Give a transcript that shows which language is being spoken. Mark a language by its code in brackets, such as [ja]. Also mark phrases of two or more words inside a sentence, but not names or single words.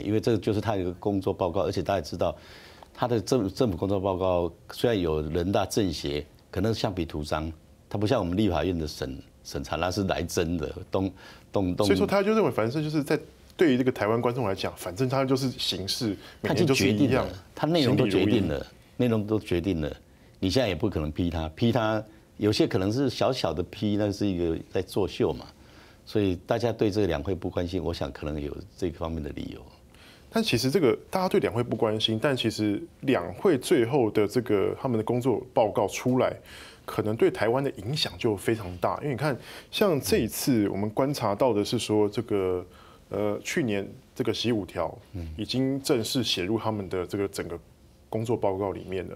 [zh] 因為這個就是他一個工作報告，而且大家知道，他的政府工作報告雖然有人大政協，可能橡皮圖章，它不像我們立法院的審查，那是來真的，動。所以說他就認為，反正就是在對於這個台灣觀眾來講，反正他就是形式，每年就是一樣，他內容都決定了，內容都決定了。你現在也不可能批他，有些可能是小小的批，那是一個在作秀嘛，所以大家對這個兩會不關心，我想可能有這個方面的理由。但其實這個大家對兩會不關心，但其實兩會最後的這個他們的工作報告出來，可能對台灣的影響就非常大。因為你看，像這一次我們觀察到的是說，這個去年這個15條已經正式寫入他們的這個整個工作報告裡面了。